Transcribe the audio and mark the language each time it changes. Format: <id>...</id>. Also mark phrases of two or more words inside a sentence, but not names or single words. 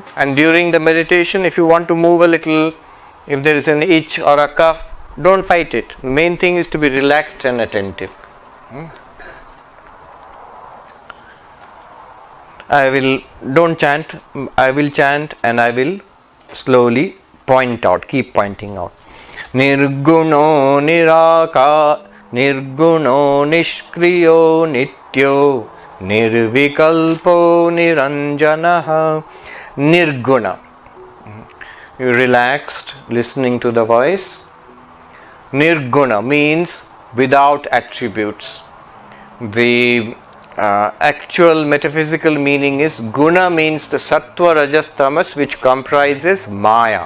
<en>And during the meditation, if you want to move a little, if there is an itch or a cough, don't fight it. The main thing is to be relaxed and attentive. Don't chant, I will chant and I will slowly point out, keep pointing out.</en> <sa>Nirguno niraka, nirguno nishkriyo nityo, nirvikalpo niranjanaha.</sa> <en>Nirguna. You relaxed, listening to the voice. Nirguna means without attributes. The actual metaphysical meaning is guna means the sattva, rajas, tamas, which comprises maya.</en>